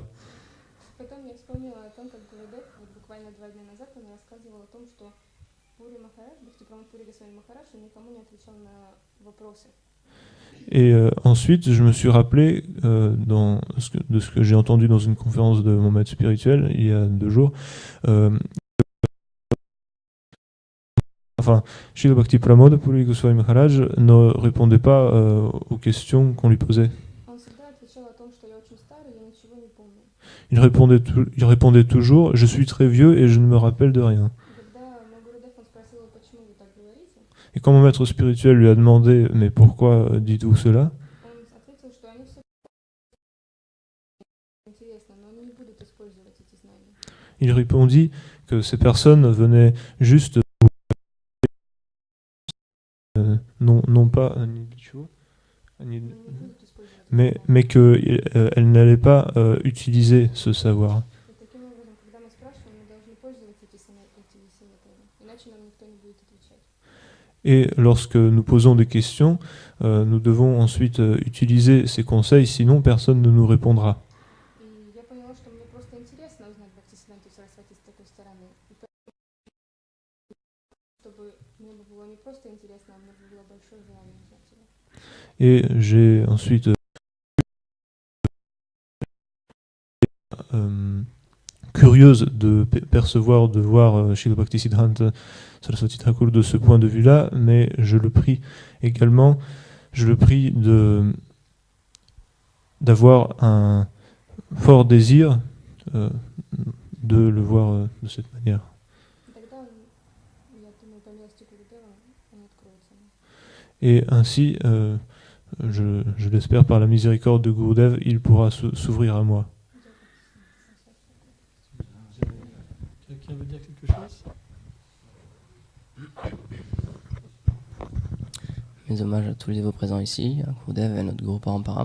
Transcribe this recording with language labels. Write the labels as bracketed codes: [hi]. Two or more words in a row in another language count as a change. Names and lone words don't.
[ru] Потом я вспомнила о том, как Гурудев, вот буквально 2 дня назад, он рассказывал о том, что Пури Махарадж, Бхактипрамад Пури Госвами Махарадж, он никому не отвечал на вопросы. [fr] Et ensuite, je me suis rappelé de ce que j'ai entendu dans une conférence de mon maître spirituel il y a 2 jours. enfin, Srila Bhakti Pramoda Puri Goswami Maharaj ne répondait pas aux questions qu'on lui posait. [ru] Он всегда отвечал о том, что я очень старый, я ничего не помню. [fr] Il répondait toujours « Je suis très vieux et je ne me rappelle de rien ». [ru] И когда мой Гурудев, он спросил его, почему вы так говорите, [fr] Et quand mon maître spirituel lui a demandé « Mais pourquoi dites-vous cela ?» [ru] он ответил, что они все интересно, но они не будут использовать эти знания. [fr] Il répondit que ces personnes venaient juste non pas [ru] Они не будут использовать [fr] mais qu'elles n'allaient pas utiliser ce savoir. [ru] И таким образом, когда мы спрашиваем, мы должны пользоваться эти советами, иначе нам никто не будет отвечать. [fr] Et lorsque nous posons des questions, nous devons ensuite utiliser ces conseils, sinon personne ne nous répondra. [ru] И я поняла, что мне просто интересно узнать Бхактисиддханту Сарасвати с такой стороны. И поэтому, чтобы мне было не просто интересно, а мне было большое желание узнать его. [fr] Et j'ai ensuite curieuse de percevoir, de voir Srila Bhaktisiddhanta Saraswati Thakur de ce point de vue-là, mais je le prie également, d'avoir un fort désir de le voir de cette manière. [ru] И тогда, я думаю, по милости Гурудева, он откроется мне. [fr] Et ainsi, je l'espère par la miséricorde de Gurudev, il pourra s'ouvrir à moi. Quelqu'un veut dire quelque chose? Mes hommages à tous les dévots présents ici, à Gurudev et à notre Guru Parampara.